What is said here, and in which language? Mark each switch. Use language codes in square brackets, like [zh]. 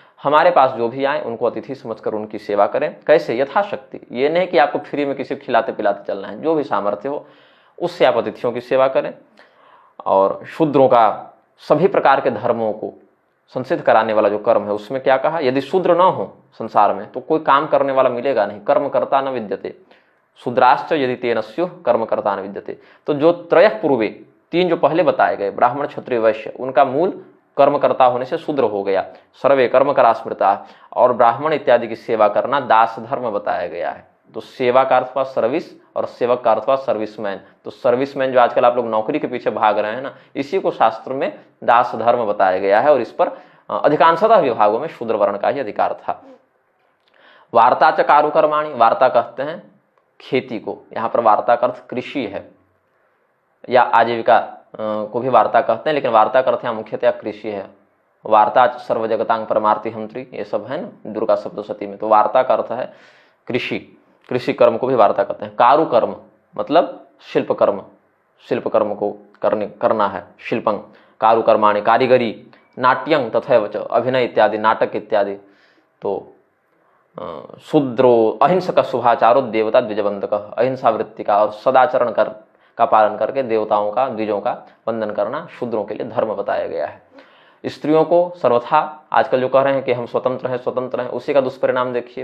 [hi] हमारे पास जो भी आए उनको अतिथि समझकर उनकी सेवा करें। कैसे? यथाशक्ति। ये नहीं कि आपको फ्री में किसी को खिलाते पिलाते चलना है, जो भी सामर्थ्य हो उससे आप अतिथियों की सेवा करें। और शूद्रों का सभी प्रकार के धर्मों को संसिद्ध कराने वाला जो कर्म है उसमें क्या कहा, यदि शूद्र न हो संसार में तो कोई काम करने वाला मिलेगा नहीं। [sa] कर्मकर्ता न विद्यते शूद्राश्च यदि तेन स्युः कर्मकर्ता न विद्यते। [hi] तो जो त्रयः पूर्वे, 3 जो पहले बताए गए ब्राह्मण क्षत्रिय वैश्य, उनका मूल कर्मकर्ता होने से शूद्र हो गया। [sa] सर्वे कर्मकरा स्मृता, [hi] और ब्राह्मण इत्यादि की सेवा करना दास धर्म बताया गया है। तो सेवा का अर्थ हुआ सर्विस और सेवक का अर्थ हुआ सर्विसमैन। तो सर्विसमैन जो आजकल आप लोग नौकरी के पीछे भाग रहे हैं ना, इसी को शास्त्र में दास धर्म बताया गया है और इस पर अधिकांशतः विभागों में शूद्र वर्ण का ही अधिकार था। वार्ता च कारुकर्माणि, वार्ता कहते हैं खेती को, यहाँ पर वार्ता का अर्थ कृषि है या आजीविका को भी वार्ता कहते हैं, लेकिन वार्ता का अर्थ यहाँ मुख्यतः कृषि है। [sa] वार्ता सर्व जगतांग परमार्थी हंत्री, [hi] ये सब है ना दुर्गा सप्तशती में। तो वार्ता का अर्थ है कृषि, कृषि कर्म को भी वार्ता कहते हैं। कारु कर्म मतलब शिल्प कर्म, शिल्प कर्म को करना है शिल्पं। कारु कर्माणि कारीगरी, [sa] नाट्यं तथैव च [hi] अभिनय इत्यादि, नाटक इत्यादि। तो [sa] शूद्रो अहिंसक शुभाचारो देवता द्विजबंधक, [hi] अहिंसा वृत्ति का और सदाचरण का पालन करके देवताओं का द्विजों का वंदन करना शूद्रों के लिए धर्म बताया गया है। स्त्रियों को सर्वथा आजकल जो कह रहे हैं कि हम स्वतंत्र हैं, उसी का दुष्परिणाम देखिए।